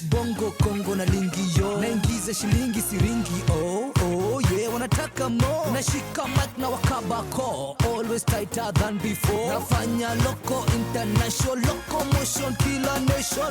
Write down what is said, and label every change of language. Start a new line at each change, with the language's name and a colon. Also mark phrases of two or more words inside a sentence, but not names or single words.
Swahili: Bongo Kongo
Lingala: na lingi yo,
Swahili: naingiza shilingi siringi. Oh oh yeah, wanataka more. Nashika mic na wakabako,
English: always tighter than before.
Swahili: Nafanya
English: loco international,
Swahili: locomotion kila nation.